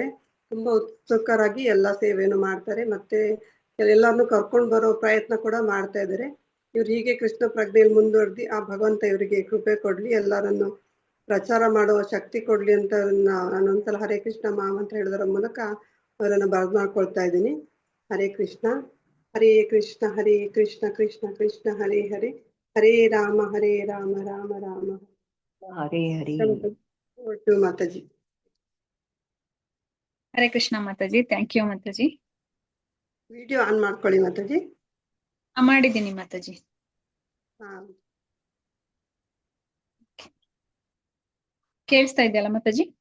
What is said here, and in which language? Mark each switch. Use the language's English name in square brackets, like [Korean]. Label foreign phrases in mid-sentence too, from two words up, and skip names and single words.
[Kannada] ತುಂಬಾ ಉತ್ಸುಕರಾಗಿ ಎಲ್ಲಾ ಸೇವೆಯನ್ನು ಮಾಡ್ತಾರೆ, ಮತ್ತೆ ಎಲ್ಲರನ್ನು ಕರ್ಕೊಂಡು ಬರೋ ಪ್ರಯತ್ನ ಕೂಡ ಮಾಡ್ತಾ ಇದ್ದಾರೆ. ಇವ್ರು ಹೀಗೆ ಕೃಷ್ಣ ಪ್ರಜ್ಞೆಯಲ್ಲಿ ಮುಂದುವರೆದಿ ಆ ಭಗವಂತ ಇವರಿಗೆ ಕೃಪೆ ಕೊಡ್ಲಿ, ಎಲ್ಲರನ್ನು ಪ್ರಚಾರ ಮಾಡುವ ಶಕ್ತಿ ಕೊಡ್ಲಿ ಅಂತ ನಾನೊಂದ್ಸಲ ಹರೇ ಕೃಷ್ಣ ಮಹಾಮಂತ್ರ ಹೇಳೋದರ ಮೂಲಕ ಅವರನ್ನು ಬರಮಾಡ್ಕೊಳ್ತಾ ಇದ್ದೀನಿ. [Sanskrit] ಹರೇ ಕೃಷ್ಣ. ಹರೇ ಕೃಷ್ಣ ಹರೇ ಕೃಷ್ಣ ಕೃಷ್ಣ ಕೃಷ್ಣ ಹರೇ ಹರೇ, ಹರೇ ರಾಮ ರಾಮ ರಾಮ ಹರೇ ಹರಿ. [Kannada] ಒಟ್ಟು ಮಾತಾಜಿ. [Sanskrit] ಹರೇ ಕೃಷ್ಣ [Kannada] ಮಾತಾಜಿ. [English] thank you [Kannada] ಮಾತಾಜಿ. [English] video on [Kannada] ಮಾಡ್ಕೊಳ್ಳಿ ಮಾತಾಜಿ. ಮಾಡಿದ್ದೀನಿ ಮಾತಾಜಿ. ಹಾ, ಕೇಳಿಸ್ತಾ ಇದೆಯಲ್ಲ ಮಾತಾಜಿ?